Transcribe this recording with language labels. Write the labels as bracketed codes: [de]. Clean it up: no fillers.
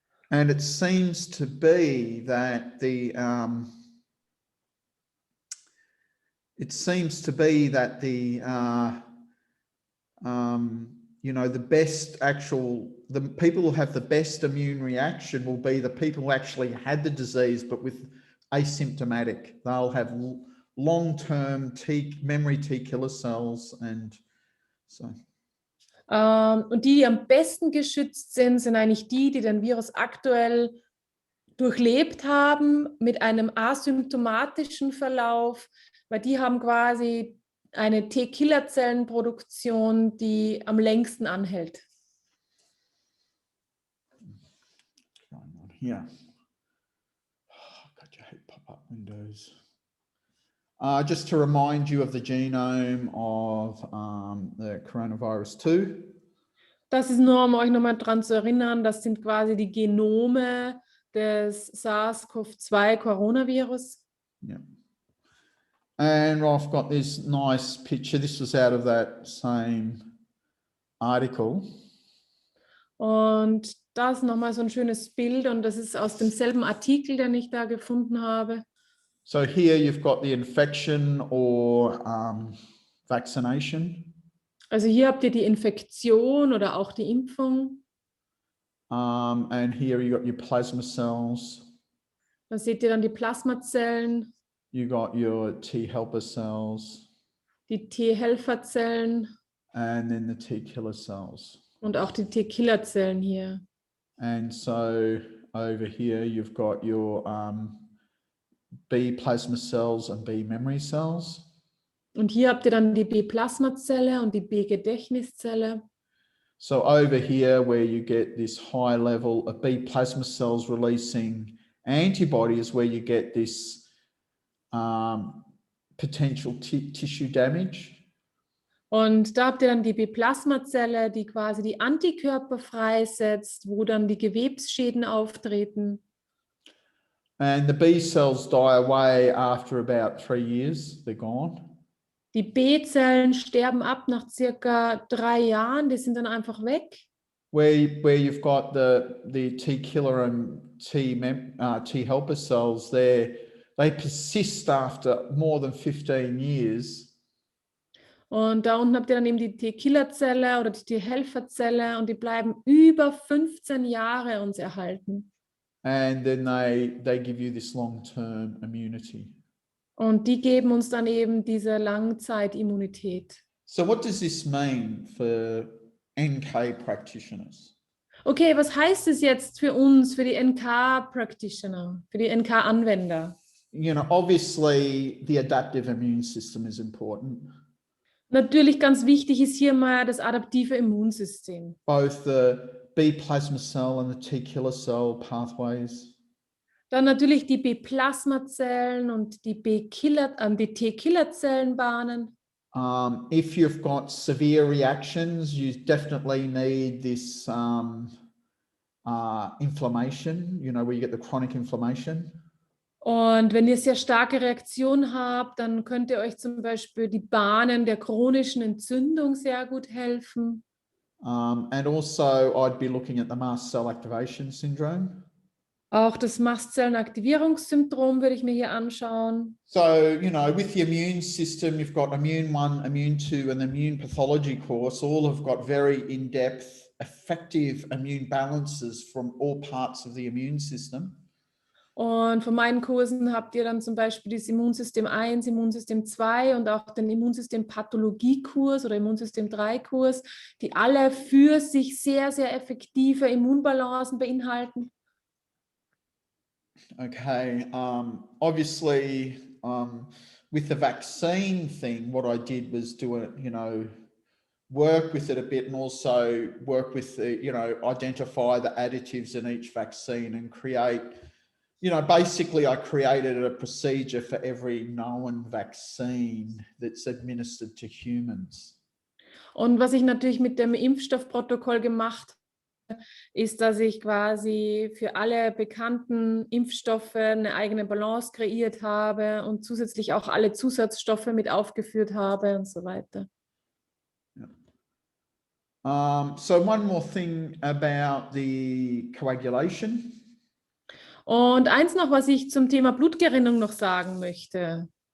[en] And it seems to be that the the people who have the best immune reaction will be the people who actually had the disease, but with asymptomatic. They'll have long-term memory T killer cells, and so. [de] Und die am besten geschützt sind, sind eigentlich die, die den Virus aktuell durchlebt haben mit einem asymptomatischen Verlauf, weil die haben quasi eine T-Killerzellenproduktion, die am längsten anhält. [en] Here. Oh, God, you hate pop-up windows. Just to remind you of the genome of the coronavirus 2. [de] Das ist nur, um euch nochmal daran zu erinnern, das sind quasi die Genome des SARS-CoV-2 Coronavirus. [en] Yeah. And I've got this nice picture. This was out of that same article. [de] Und das ist nochmal so ein schönes Bild und das ist aus demselben Artikel, den ich da gefunden habe. [en] So here you've got the infection or vaccination. [de] Also hier habt ihr die Infektion oder auch die Impfung. [en] And here you got your plasma cells. [de] Da seht ihr dann die Plasmazellen. [en] You got your T helper cells. [de] Die T-Helferzellen. [en] And then the T killer cells. [de] Und auch die T-Killerzellen hier. [en] And so over here you've got your B plasma cells and B memory cells. [de] Und hier habt ihr dann die B-Plasmazelle und die B-Gedächtniszelle. [en] So over here where you get this high level of B plasma cells releasing antibodies, where you get this potential tissue damage. [de] Und da habt ihr dann die B-Plasmazelle, die quasi die Antikörper freisetzt, wo dann die Gewebsschäden auftreten. [en] And the B cells die away after about 3 years, they're gone. [de] Die B-Zellen sterben ab nach circa 3 Jahren, die sind dann einfach weg. [en] Where you've got the T killer and T helper cells, they persist after more than 15 years. [de] Und da unten habt ihr dann eben die T-Killerzelle oder die T-Helferzelle und die bleiben über 15 Jahre uns erhalten. [en] And then they give you this long-term immunity. [de] Und die geben uns dann eben diese Langzeitimmunität. [en] So what does this mean for NK practitioners? [de] Okay, was heißt es jetzt für uns, für die NK-Practitioner, für die NK-Anwender? [en] You know, obviously the adaptive immune system is important. [de] Natürlich ganz wichtig ist hier mal das adaptive Immunsystem. [en] Both the B plasma cell and the T killer cell pathways. [de] Dann natürlich die B-Plasmazellen und die T-Killerzellenbahnen. [en] If you've got severe reactions, you definitely need this inflammation, you know, where you get the chronic inflammation. [de] Und wenn ihr sehr starke Reaktionen habt, dann könnt ihr euch zum Beispiel die Bahnen der chronischen Entzündung sehr gut helfen. [en] And also I'd be looking at the mast cell activation syndrome. [de] Auch das Mastzellenaktivierungssyndrom würde ich mir hier anschauen. [en] So, you know, with the immune system, you've got Immune 1, Immune 2 and the Immune Pathology course. All have got very in-depth, effective immune balances from all parts of the immune system. [de] Und von meinen Kursen habt ihr dann zum Beispiel das Immunsystem 1, Immunsystem 2 und auch den Immunsystem-Pathologie-Kurs oder Immunsystem-3-Kurs, die alle für sich sehr, sehr effektive Immunbalancen beinhalten. [en] Okay, obviously, with the vaccine thing, what I did was do it, work with it a bit and also work with the, identify the additives in each vaccine and create, basically I created a procedure for every known vaccine that's administered to humans. [de] Und was ich natürlich mit dem Impfstoffprotokoll gemacht habe, ist, dass ich quasi für alle bekannten Impfstoffe eine eigene Balance kreiert habe und zusätzlich auch alle Zusatzstoffe mit aufgeführt habe und so weiter. [en] So one more thing about the coagulation. [de] Und eins noch, was ich zum Thema Blutgerinnung noch sagen möchte.